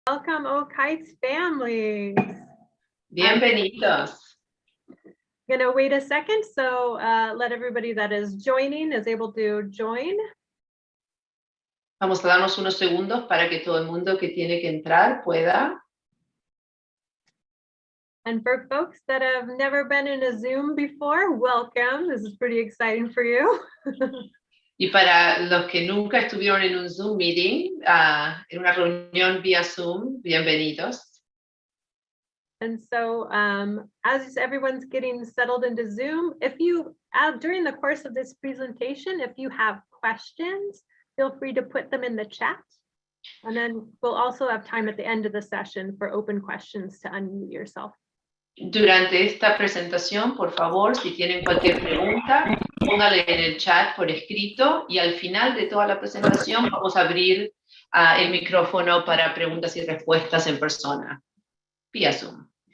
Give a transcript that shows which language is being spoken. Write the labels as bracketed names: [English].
[English] Welcome, Oh Kites families. [Spanish] Bienvenidos. [English] I'm gonna wait a second, so let everybody that is joining is able to join. [Spanish] Vamos a darnos unos segundos para que todo el mundo que tiene que entrar pueda. [English] And for folks that have never been in a Zoom before, welcome. This is pretty exciting for you. [Spanish] Y para los que nunca estuvieron en un Zoom meeting, en una reunión vía Zoom, bienvenidos. [English] And so as everyone's getting settled into Zoom, if you, during the course of this presentation, if you have questions, feel free to put them in the chat. And then we'll also have time at the end of the session for open questions to unmute yourself. [Spanish] Durante esta presentación, por favor, si tienen cualquier pregunta, póngale en el chat por escrito y al final de toda la presentación vamos a abrir el micrófono para preguntas y respuestas en persona, vía Zoom.